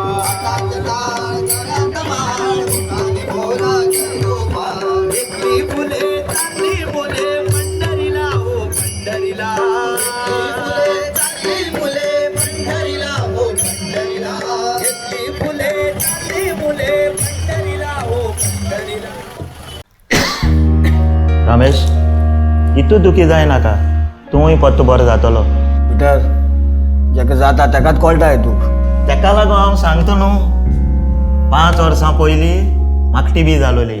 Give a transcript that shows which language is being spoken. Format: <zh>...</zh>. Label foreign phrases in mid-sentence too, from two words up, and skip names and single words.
<mr>हातात टाळ गळ्यात माळ मुखाने बोला जय गोपाल. एकली फुले चांगली मुले पंढरीला हो पंढरीला. चांगली मुले पंढरीला हो पंढरीला. एकली फुले चांगली मुले पंढरीला हो पंढरीला.</mr> <kok>रमेश इतू दुखी जाय नाका तूंय पत्तो बरो जातलो. पिटर जेका जाता तेकाच कळटा तू. तेका लागून हांव सांगता न्हू 5 वर्सां पयलीं म्हाका टीबी जालोली.</kok>